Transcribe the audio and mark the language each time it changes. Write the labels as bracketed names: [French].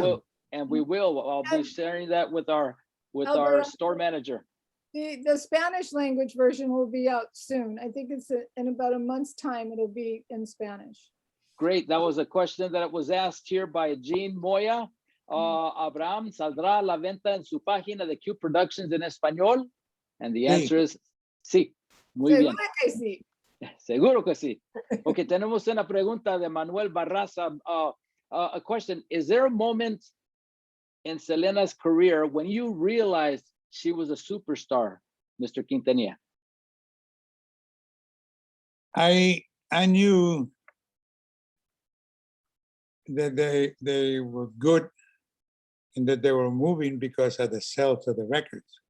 [English] will, and we will. I'll be sharing that with our Alberto, store manager. the Spanish language version will be out soon. I think it's in about a month's time, it'll be in Spanish. Great. That was a question that was asked here by Jean Moya. [Spanish] Abraham, ¿saldrá a la venta en su página de Q Productions en español? [English] And the answer is sí. [Spanish] Muy bien. Seguro que sí. Seguro que sí. Okay, tenemos una pregunta de Manuel Barraza. [English] A question, is there a moment in Selena's career when you realized she was a superstar, Mr. Quintanilla? I knew that they were good and that they were moving because of the sales of the records.